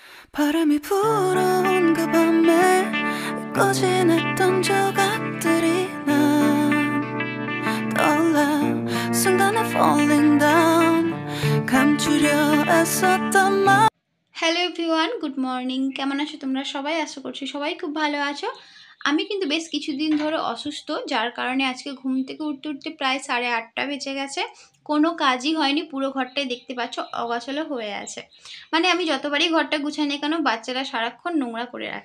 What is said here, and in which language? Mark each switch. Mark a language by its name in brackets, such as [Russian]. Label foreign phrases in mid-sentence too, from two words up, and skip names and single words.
[Korean] 바람이 불어온 그 밤에 꺼진 했던 조각들이 난 떠올라 순간에 [English] falling down [Korean] 감추려 애썼던 말 [English] Hello everyone, good morning. [Bangla] কেমন আছো তোমরা সবাই? আশা করছি সবাই খুব ভালো আছো। আমি কিন্তু বেশ কিছুদিন ধরে অসুস্থ, যার কারণে আজকে ঘুম থেকে উঠতে উঠতে প্রায় 8:30 বেজে গেছে। কোনো কাজই হয়নি, পুরো ঘরটাই দেখতে পাচ্ছ অগোছালো হয়ে আছে। মানে আমি যতবারই ঘরটা গুছাই না কেন, বাচ্চারা সারাক্ষণ নোংরা করে রাখে।